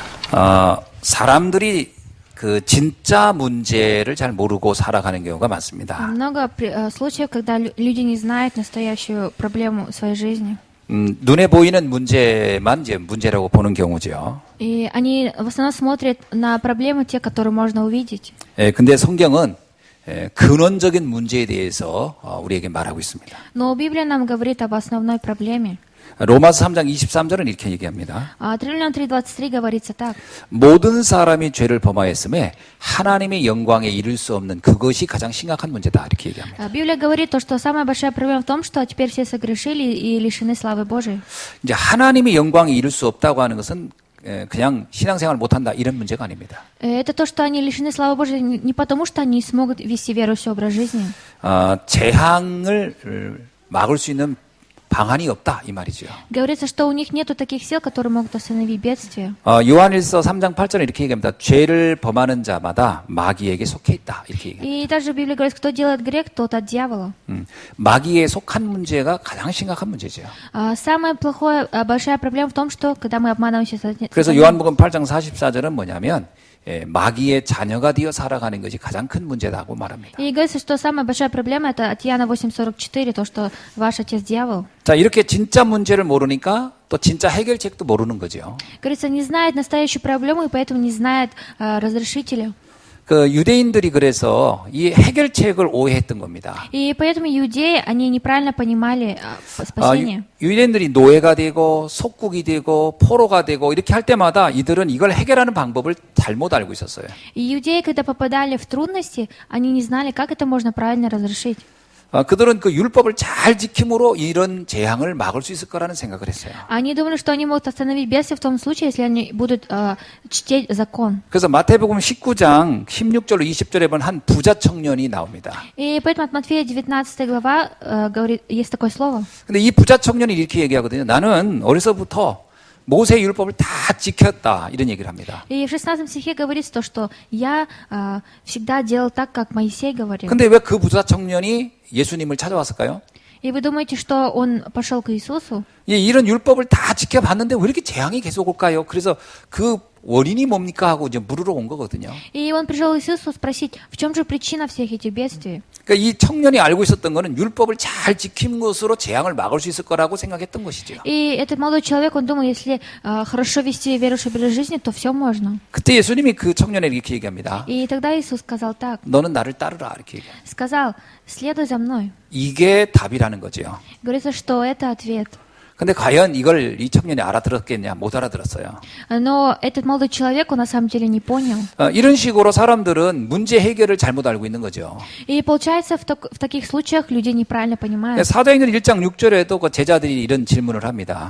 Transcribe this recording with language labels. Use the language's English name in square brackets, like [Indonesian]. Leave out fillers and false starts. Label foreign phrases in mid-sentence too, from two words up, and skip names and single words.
[Korean] 사람들이 그 진짜 문제를 잘 모르고 살아가는 경우가 많습니다. [Russian] Много случаев, когда люди не знают настоящую проблему своей жизни. [Korean] 눈에 보이는 문제만 이제 문제라고 보는 경우죠. [Russian] И они в основном смотрят на проблемы, те, которые можно увидеть. [Korean] 근데 성경은 근원적인 문제에 대해서 우리에게 말하고 있습니다. [Russian] Но Библия нам говорит об основной проблеме. [Korean] 로마서 3장 23절은 이렇게 얘기합니다. [Russian] Римлянам 3:23 говорится так. [Korean] 모든 사람이 죄를 범하였음에 하나님의 영광에 이를 수 없는 그것이 가장 심각한 문제다. 이렇게 얘기합니다. [Russian] Библия говорит то, что самая большая проблема в том, что теперь все согрешили и лишены славы Божией. [Korean] 이제 하나님의 영광에 이를 수 없다고 하는 것은 그냥 신앙생활 못한다 이런 문제가 아닙니다. [Russian] Это то, что они лишены славы Божией не потому, что они не смогут вести верующий образ жизни. [Korean] 재앙을 막을 수 있는 방안이 없다 이 말이죠. [Russian] Говорится, что у них нету таких сил, которые могут остановить бедствие. [Korean] 요한일서 3장 8절에 이렇게 얘기합니다. 죄를 범하는 자마다 마귀에게 속해 있다 이렇게 얘기합니다. [Russian] И также Библия говорит, кто делает грех, тот от дьявола. [Korean] 마귀에 속한 문제가 가장 심각한 문제죠. [Russian] Самая большая проблема в том, что когда мы обманываемся. [Korean] 그래서 요한복음 8장 44절은 뭐냐면 마귀의 자녀가 되어 살아가는 것이 가장 큰 문제다고 말합니다. [Russian] И говорится, что самая большая проблема это от Иоанна 8:44, то, что ваш отец дьявол. [Korean] 자, 이렇게 진짜 문제를 모르니까 또 진짜 해결책도 모르는 거죠. [Russian] Говорится, не знает настоящую проблему и поэтому не знает разрешителя. [Korean] 그 유대인들이 그래서 이 해결책을 오해했던 겁니다. [Russian] И поэтому иудеи, они неправильно понимали спасение. [Korean] 유대인들이 노예가 되고 속국이 되고 포로가 되고 이렇게 할 때마다 이들은 이걸 해결하는 방법을 잘못 알고 있었어요. [Russian] И иудеи, когда попадали в трудности, они не знали, как это можно правильно разрешить. [Korean] 그들은 그 율법을 잘 지킴으로 이런 재앙을 막을 수 있을 거라는 생각을 했어요. [Russian] Они думали, что они могут остановить бедствие в том случае, если они будут чтить закон. [Korean] 그래서 마태복음 19장 16절로 20절에 보면 한 부자 청년이 나옵니다. [Russian] И поэтому от Матфея 19 глава говорит, есть такое слово. [Korean] 근데 이 부자 청년이 이렇게 얘기하거든요. 나는 어려서부터 모세 율법을 다 지켰다 이런 얘기를 합니다. [Russian] И в 16 стихе говорится то, что я всегда делал так, как Моисей говорил. [Korean] 근데 왜 그 부자 청년이 예수님을 찾아왔을까요? [Russian] И вы думаете, что он пошел к Иисусу? [Korean] 이런 율법을 다 지켜봤는데 왜 이렇게 재앙이 계속 올까요? 그래서 그 원인이 뭡니까 하고 이제 물으러 온 거거든요. [Russian] И он пришел к Иисусу спросить, в чем же причина всех этих бедствий? [Korean] 그러니까 이 청년이 알고 있었던 거는 율법을 잘 지킨 것으로 재앙을 막을 수 있을 거라고 생각했던 것이죠. [Russian] И этот молодой человек, он думал, если хорошо вести верующий образ жизни, то все можно. [Korean] 그때 예수님이 그 청년에게 이렇게 얘기합니다. [Russian] И тогда Иисус сказал так. [Korean] 너는 나를 따르라 이렇게 얘기합니다. [Russian] Сказал, следуй за мной. [Korean] 이게 답이라는 거죠. [Russian] Говорится, что это ответ. [Korean] 근데 과연 이걸 이 청년이 알아들었겠냐? 못 알아들었어요. [Russian] Но этот молодой человек, он на самом деле не понял. [Korean] 이런 식으로 사람들은 문제 해결을 잘못 알고 있는 거죠. [Russian] И получается, в таких случаях люди неправильно понимают. [Korean] 사도행전 1장 6절에도 그 제자들이 이런 질문을 합니다.